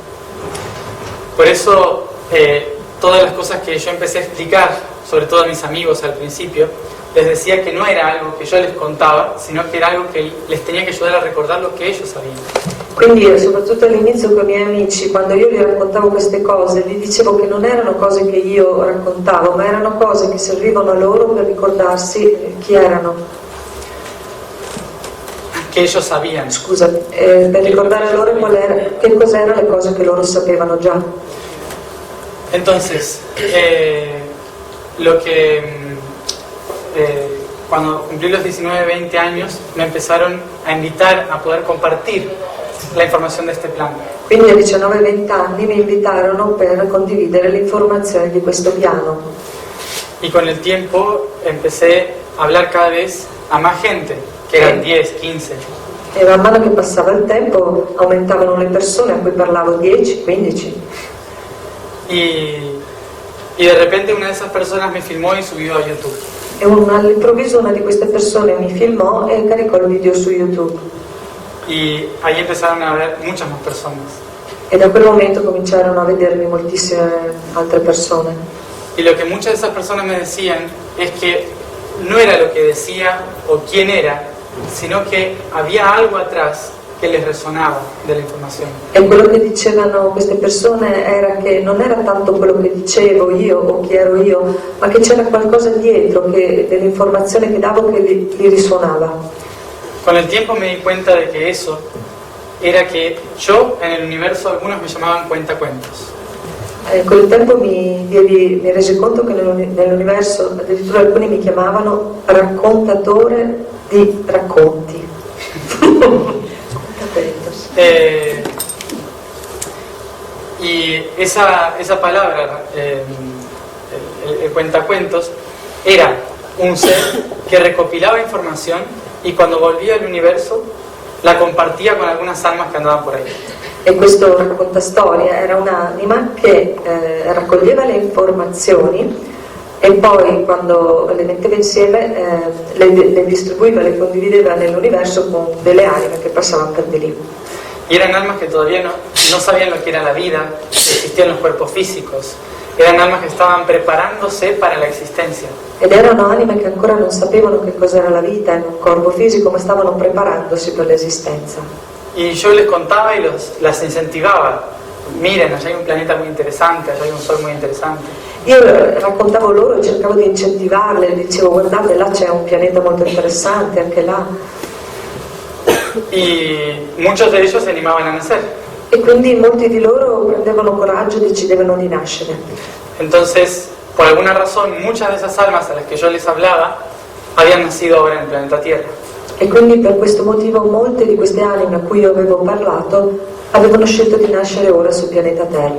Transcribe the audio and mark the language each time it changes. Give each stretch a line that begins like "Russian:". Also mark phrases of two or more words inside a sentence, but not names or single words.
Spanish: Por eso, todas las cosas que yo empecé a explicar, sobre todo a mis amigos al principio, les decía que no era algo que yo les contaba, sino que era algo que les tenía que ayudar a recordar lo que ellos sabían.
Italian: Quindi soprattutto all'inizio con i miei amici, quando io gli raccontavo queste cose, gli dicevo che non erano cose che io raccontavo, ma erano cose che servivano a loro per ricordarsi chi erano.
Spanish: Que ellos sabían.
Italian: Scusa, per ricordare a loro che cos'erano le cose che loro sapevano già.
Spanish: Entonces, cuando cumplí los 19-20 años, me empezaron a invitar a poder compartir la información de este plan.
Italian: Quindi a 19-20 anni mi invitarono per condividere l'informazione di questo piano.
Spanish: Y con el tiempo empecé a hablar cada vez a más gente, que eran 10, 15.
Italian: E man mano che passava il tempo aumentavano le persone a cui parlavo, 10, 15.
Spanish: Y de repente una de esas personas me filmó y subió a YouTube.
Italian: E all'improvviso una di queste persone mi filmò e caricò il video su YouTube.
Spanish: Y ahí empezaron a ver muchas más personas.
Italian: E da quel momento cominciarono a vedermi moltissime altre persone.
Spanish: Y lo que muchas de esas personas me decían es que no era lo que decía o quién era, sino que había algo atrás
Italian: che les resonava della informazione. E quello che dicevano queste persone era che non era tanto quello che dicevo io o chi ero io, ma che c'era qualcosa dietro dell'informazione che davo che li risuonava.
Spanish: Con el tiempo me di cuenta de que eso era que yo en el universo, algunos me llamaban cuentacuentos.
Italian: Con il tempo mi resi conto che nell'universo addirittura alcuni mi chiamavano raccontatore di racconti.
Spanish: Y esa palabra, el cuentacuentos, era un ser que recopilaba información y cuando volvía al universo la compartía con algunas almas que andaban por ahí.
Italian: E questo raccontastoria era un'anima che raccoglieva le informazioni e poi quando le metteva insieme le distribuiva, le condivideva nell'universo con delle anime che passavano per di lì.
Spanish: Y eran almas que todavía no sabían lo que era la vida, existían los cuerpos físicos, eran almas que estaban preparándose para la existencia.
Italian: Ed erano anime che ancora non sapevano che cos'era la vita in un corpo fisico, ma stavano preparandosi per l'esistenza.
Spanish: Y yo les contaba y las incentivaba. Miren, allá hay un planeta muy interesante, allá hay un sol muy interesante.
Italian: Io raccontavo loro e cercavo di incentivarle, dicevo guardate là c'è un pianeta molto interessante, anche là.
Spanish: Y muchos de ellos se animaban a nacer.
Italian: E quindi molti di loro prendevano coraggio e decidevano di nascere.
Spanish: Entonces, por alguna razón, muchas de esas almas a las que yo les hablaba habían nacido ahora en el planeta Tierra.
Italian: E quindi per questo motivo molte di queste anime a cui io avevo parlato avevano scelto di nascere ora sul pianeta Terra.